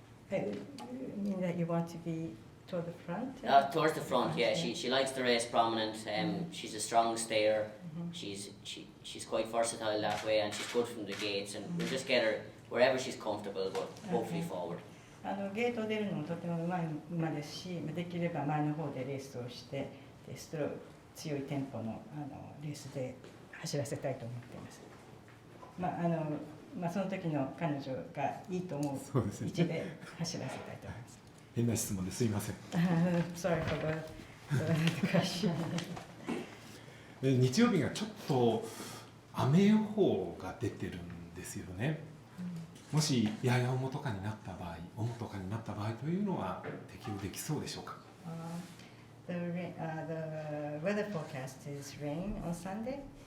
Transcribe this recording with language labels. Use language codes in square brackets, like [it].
[en] Mean that you want to be toward the front? Towards the front, yeah. She likes the race prominent. She's a strong stayer. She's quite versatile that way, and she's good from the gates. And we'll just get her wherever she's comfortable, but hopefully forward. [ja] ゲートを出るのもとてもうまい馬ですし、できれば前の方でレースをして、強いテンポのレースで走らせたいと思っています。その時の彼女がいいと思う位置で走らせたいと思います。変な質問ですいません。 [en] Sorry for the question. [ja] 日曜日がちょっと雨予報が出てるんですよね。もしやや重とかになった場合、重とかになった場合というのは適用できそうでしょうか。 [en] The weather forecast is rain on Sunday.